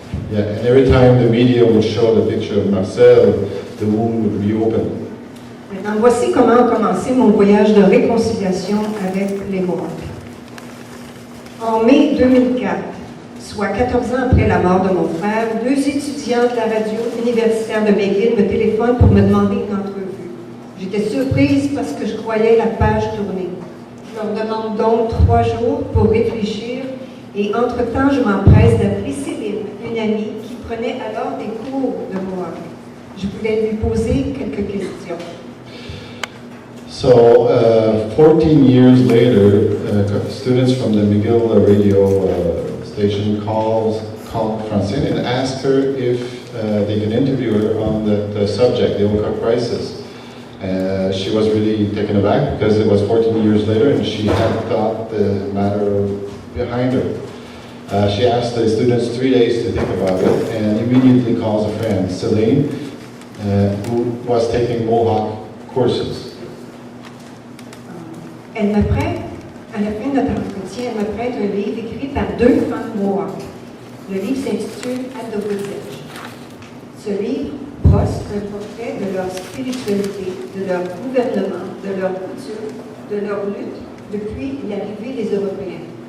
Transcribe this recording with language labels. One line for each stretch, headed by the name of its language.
English: Yeah, and every time the media would show the picture of Marcel, the wound would reopen.
French: Maintenant, voici comment a commencé mon voyage de réconciliation avec les Mohawks. En mai 2004, soit 14 ans après la mort de mon frère, 2 étudiants de la radio universitaire de McGill me téléphonent pour me demander une entrevue. J'étais surprise parce que je croyais la page tourner. Je leur demande donc 3 jours pour réfléchir et entre-temps, je m'empresse d'appeler Céline, une amie qui prenait alors des cours de Mohawk. Je voulais lui poser quelques questions.
English: So, 14 years later, students from the McGill radio station called Francine and asked her if they can interview her on the subject, the Oka crisis. She was really taken aback because it was 14 years later and she had thought the matter behind her. She asked the students 3 days to think about it and immediately calls a friend, Celine, who was taking Mohawk courses.
French: Elle me prête, à la fin de notre entretien, elle me prête un livre écrit par 2 femmes Mohawk. Le livre s'intitule At the Woods Edge. Ce livre brosse un portrait de leur spiritualité, de leur gouvernement, de leur coutume, de leur lutte depuis l'arrivée des Européens.